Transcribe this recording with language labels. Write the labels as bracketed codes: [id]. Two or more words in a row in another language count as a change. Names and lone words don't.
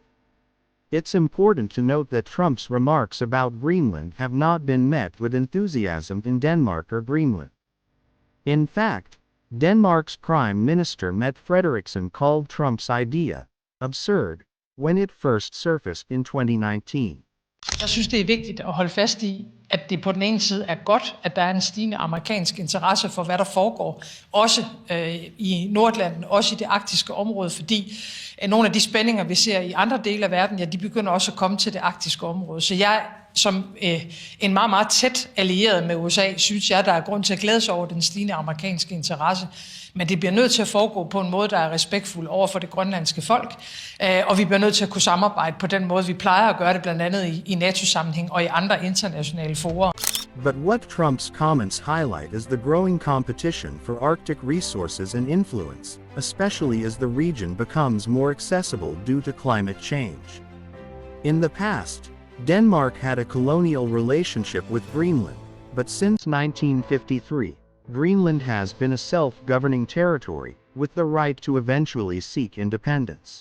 [en] It's important to note that Trump's remarks about Greenland have not been met with enthusiasm in Denmark or Greenland. In fact, Denmark's Prime Minister Mette Frederiksen called Trump's idea absurd when it first surfaced in 2019. [da] Jeg synes, det er vigtigt at holde fast i, at det på den ene side er godt, at der er en stigende amerikansk interesse for, hvad der foregår, også i Nordlanden, også i det arktiske område, fordi nogle af de spændinger, vi ser i andre dele af verden, ja, de begynder også at komme til det arktiske område. Så jeg, som en meget, meget tæt allieret med USA, synes jeg, der er grund til at glæde sig over den stigende amerikanske interesse. Men det bliver nødt til at foregå på en måde, der er respektfuld over for det grønlandske folk, og vi bliver nødt til at kunne samarbejde på den måde, vi plejer at gøre det, blandt andet i NATO-sammenhæng og i andre internationale fora. [en] But what Trump's comments highlight is the growing competition for Arctic resources and influence, especially as the region becomes more accessible due to climate change. In the past, Denmark had a colonial relationship with Greenland, but since 1953, Greenland has been a self-governing territory, with the right to eventually seek independence.